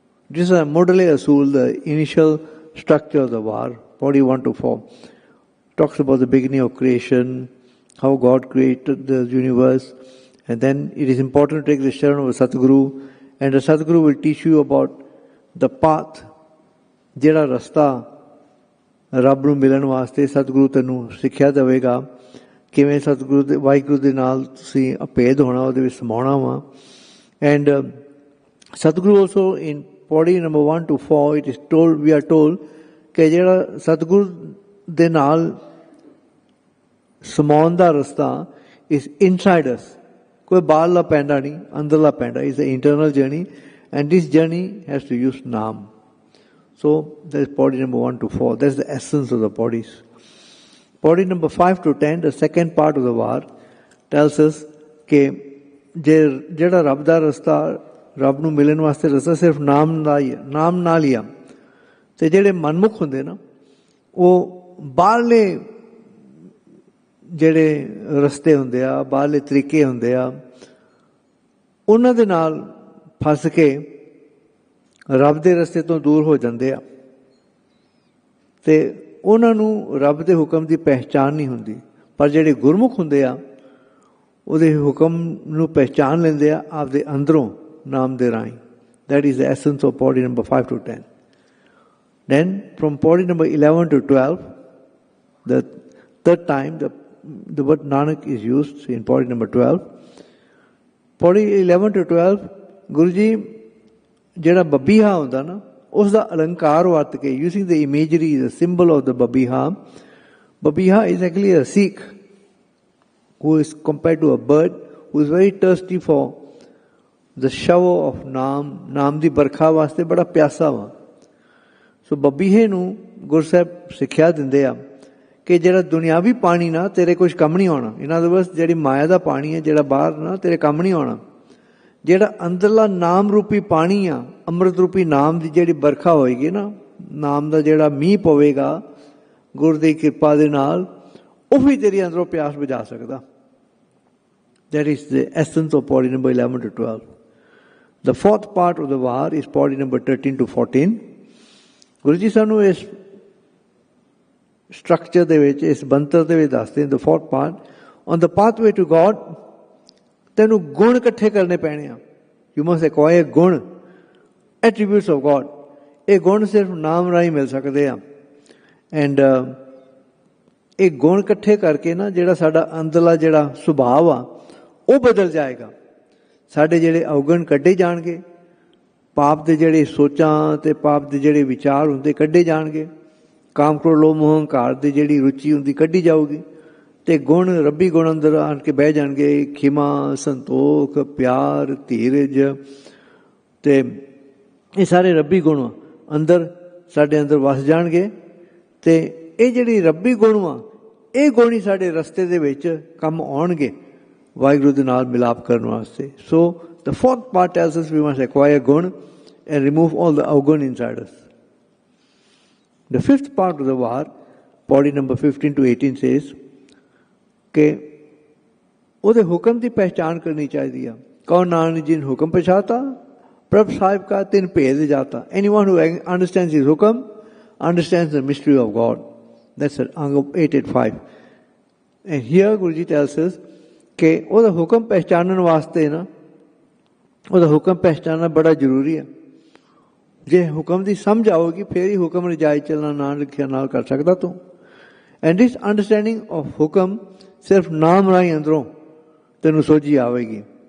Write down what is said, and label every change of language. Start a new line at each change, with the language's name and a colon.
English: This is a Modale Asul, the initial structure of the war, pauri 1 to 4, talks about the beginning of creation, how God created the universe, and then it is important to take the sharan of a Satguru, and the Satguru will teach you about the path,
Punjabi: ਜਿਹੜਾ ਰਸਤਾ ਰੱਬ ਨੂੰ ਮਿਲਣ ਵਾਸਤੇ ਸਤਿਗੁਰੂ ਤੈਨੂੰ ਸਿੱਖਿਆ ਦੇਵੇਗਾ, ਕਿਵੇਂ ਸਤਿਗੁਰੂ ਦੇ, ਵਾਹਿਗੁਰੂ ਦੇ ਨਾਲ ਤੁਸੀਂ ਅਭੇਦ ਹੋਣਾ, ਉਹਦੇ ਵਿੱਚ ਸਮਾਉਣਾ ਵਾ।
English: and Satguru also in pauri number 1 to 4 it is told, we are told
Punjabi: ਕਿ ਜਿਹੜਾ ਸਤਿਗੁਰੂ ਦੇ ਨਾਲ ਸਮਾਉਣ ਦਾ ਰਸਤਾ
English: is inside us,
Punjabi: ਕੋਈ ਬਾਹਰਲਾ ਪੈਂਡਾ ਨਹੀਂ, ਅੰਦਰਲਾ ਪੈਂਡਾ,
English: Is a internal journey, and this journey has to use Naam. So that is Padi number 1 to 4. That's the essence of the Padis. Padi number 5 to 10, the second part of the war, tells us
Punjabi: ਕਿ ਜਿਹੜਾ ਰੱਬ ਦਾ ਰਸਤਾ, ਰੱਬ ਨੂੰ ਮਿਲਣ ਵਾਸਤੇ ਰਸਤਾ ਸਿਰਫ ਨਾਮ ਨਾਲ ਹੀ ਆ। ਅਤੇ ਜਿਹੜੇ ਮਨਮੁਖ ਹੁੰਦੇ ਨਾ, ਉਹ ਬਾਹਰਲੇ ਜਿਹੜੇ ਰਸਤੇ ਹੁੰਦੇ ਆ, ਬਾਹਰਲੇ ਤਰੀਕੇ ਹੁੰਦੇ ਆ, ਉਹਨਾਂ ਦੇ ਨਾਲ ਫਸ ਕੇ ਰੱਬ ਦੇ ਰਸਤੇ ਤੋਂ ਦੂਰ ਹੋ ਜਾਂਦੇ ਆ, ਅਤੇ ਉਹਨਾਂ ਨੂੰ ਰੱਬ ਦੇ ਹੁਕਮ ਦੀ ਪਹਿਚਾਣ ਨਹੀਂ ਹੁੰਦੀ। ਪਰ ਜਿਹੜੇ ਗੁਰਮੁਖ ਹੁੰਦੇ ਆ, ਉਹਦੇ ਹੁਕਮ ਨੂੰ ਪਹਿਚਾਣ ਲੈਂਦੇ ਆ ਆਪਦੇ ਅੰਦਰੋਂ ਨਾਮ ਦੇ ਰਾਹੀਂ।
English: That is the essence of Padi number 5 to 10. Then from Padi number 11 to 12, the third time the word Nanak is used in Padi number 12. Padi 11 to 12, Guruji
Punjabi: ਜਿਹੜਾ ਬੱਬੀਹਾ ਹੁੰਦਾ ਨਾ, ਉਸ ਦਾ ਅਲੰਕਾਰ ਵਰਤ ਕੇ,
English: using the imagery, the symbol of the babiha, babiha is actually a Sikh who is compared to a bird who is very thirsty for the shower of Naam,
Punjabi: ਨਾਮ ਦੀ ਬਰਖਾ ਵਾਸਤੇ ਬੜਾ ਪਿਆਸਾ ਵਾ। ਸੋ ਬੱਬੀਹੇ ਨੂੰ ਗੁਰਸਾਹਿਬ ਸਿੱਖਿਆ ਦਿੰਦੇ ਆ ਕਿ ਜਿਹੜਾ ਦੁਨਿਆਵੀ ਪਾਣੀ ਨਾ ਤੇਰੇ ਕੁਛ ਕੰਮ ਨਹੀਂ ਆਉਣਾ। ਇਹਨਾਂ ਦੇ ਬਸ ਜਿਹੜੀ ਮਾਇਆ ਦਾ ਪਾਣੀ ਹੈ, ਜਿਹੜਾ ਬਾਹਰ ਨਾ ਤੇਰੇ ਕੰਮ ਨਹੀਂ ਆਉਣਾ। ਜਿਹੜਾ ਅੰਦਰਲਾ ਨਾਮ ਰੂਪੀ ਪਾਣੀ ਆ, ਅੰਮ੍ਰਿਤ ਰੂਪੀ ਨਾਮ ਦੀ ਜਿਹੜੀ ਬਰਖਾ ਹੋਏਗੀ ਨਾ, ਨਾਮ ਦਾ ਜਿਹੜਾ ਮੀਂਹ ਪਵੇਗਾ ਗੁਰ ਦੀ ਕਿਰਪਾ ਦੇ ਨਾਲ, ਉਹ ਵੀ ਤੇਰੀ ਅੰਦਰੋਂ ਪਿਆਸ ਬੁਝਾ ਸਕਦਾ।
English: That is the essence of pੌੜੀ number 11 to 12. The fourth part of the var is pੌੜੀ number 13 to 14.
Punjabi: Guru ji ਸਾਨੂੰ ਇਸ ਸਟਰਕਚਰ ਦੇ ਵਿੱਚ, ਇਸ ਬੰਤਰ ਦੇ ਵਿੱਚ ਦੱਸਦੇ
English: the fourth part, on the pathway to God,
Punjabi: ਤੈਨੂੰ ਗੁਣ ਇਕੱਠੇ ਕਰਨੇ ਪੈਣੇ ਆ।
English: You must acquire gun, attributes of God.
Punjabi: ਇਹ ਗੁਣ ਸਿਰਫ ਨਾਮ ਰਾਹੀਂ ਮਿਲ ਸਕਦੇ ਆ। ਐਂਡ ਇਹ ਗੁਣ ਇਕੱਠੇ ਕਰਕੇ ਨਾ ਜਿਹੜਾ ਸਾਡਾ ਅੰਦਰਲਾ ਜਿਹੜਾ ਸੁਭਾਅ ਆ ਉਹ ਬਦਲ ਜਾਏਗਾ। ਸਾਡੇ ਜਿਹੜੇ ਅਵਗੁਣ ਕੱਢੇ ਜਾਣਗੇ, ਪਾਪ ਦੇ ਜਿਹੜੇ ਸੋਚਾਂ ਅਤੇ ਪਾਪ ਦੇ ਜਿਹੜੇ ਵਿਚਾਰ ਹੁੰਦੇ ਕੱਢੇ ਜਾਣਗੇ, ਕਾਮ ਕ੍ਰੋਧ ਲੋਭ ਮੋਹ ਹੰਕਾਰ ਦੀ ਜਿਹੜੀ ਰੁਚੀ ਹੁੰਦੀ ਕੱਢੀ ਜਾਊਗੀ, ਅਤੇ ਗੁਣ ਰੱਬੀ ਗੁਣ ਅੰਦਰ ਆਣ ਕੇ ਬਹਿ ਜਾਣਗੇ। ਖਿਮਾ, ਸੰਤੋਖ, ਪਿਆਰ, ਧੀਰਜ, ਅਤੇ ਇਹ ਸਾਰੇ ਰੱਬੀ ਗੁਣ ਅੰਦਰ ਸਾਡੇ ਅੰਦਰ ਵਸ ਜਾਣਗੇ। ਅਤੇ ਇਹ ਜਿਹੜੀ ਰੱਬੀ ਗੁਣ ਵਾ, ਇਹ ਗੁਣ ਹੀ ਸਾਡੇ ਰਸਤੇ ਦੇ ਵਿੱਚ ਕੰਮ ਆਉਣਗੇ ਵਾਹਿਗੁਰੂ ਦੇ ਨਾਲ ਮਿਲਾਪ ਕਰਨ ਵਾਸਤੇ।
English: So the fourth part tells us we must acquire gun and remove all the avgun inside us. The fifth part of the var, pੌੜੀ number 15 to 18 says
Punjabi: ਕਿ ਉਹਦੇ ਹੁਕਮ ਦੀ ਪਹਿਚਾਣ ਕਰਨੀ ਚਾਹੀਦੀ ਆ। ਕੌਣ ਨਾਨਕ ਜਿਨ ਹੁਕਮ ਪਛਾਤਾ, ਪ੍ਰਭ ਸਾਹਿਬ ਕਾ ਤਿਨ ਭੇਦ ਜਾਤਾ।
English: Anyone who understands his hukam understands the mystery of God. That's Angg 885. And here Guruji tells us
Punjabi: ਕਿ ਉਹਦਾ ਹੁਕਮ ਪਹਿਚਾਣਨ ਵਾਸਤੇ ਨਾ, ਉਹਦਾ ਹੁਕਮ ਪਹਿਚਾਨਣਾ ਬੜਾ ਜ਼ਰੂਰੀ ਹੈ। ਜੇ ਹੁਕਮ ਦੀ ਸਮਝ ਆਵੇਗੀ ਫਿਰ ਹੀ ਹੁਕਮ ਰਜਾਈ ਚੱਲਣਾ ਨਾ ਲਿਖਿਆ ਨਾਲ ਕਰ ਸਕਦਾ ਤੂੰ।
English: and this understanding of
Punjabi: ਹੁਕਮ ਸਿਰਫ ਨਾਮ ਰਾਹੀਂ ਅੰਦਰੋਂ ਤੈਨੂੰ ਸੋਝੀ ਆਵੇਗੀ।